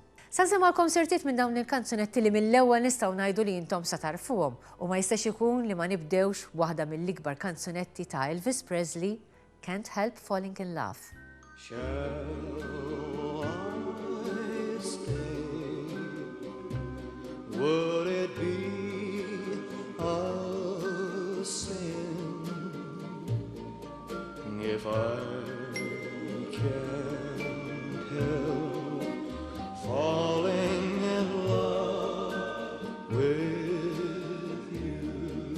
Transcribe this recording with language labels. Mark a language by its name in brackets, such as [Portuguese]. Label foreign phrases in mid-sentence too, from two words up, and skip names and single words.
[Maltese] Sa nsemmalkom sertiet minn dawn il-kanzunetti li mill-ewwel nistgħu ngħidu li intom sa tarfuhom u ma jistax ikun li ma nibdewx waħda mill-ikbar kanzunetti ta' Elvis Presley, Can't Help Falling in Love. [English] Shall I stay? Would it be a sin if I can't help falling in love with you?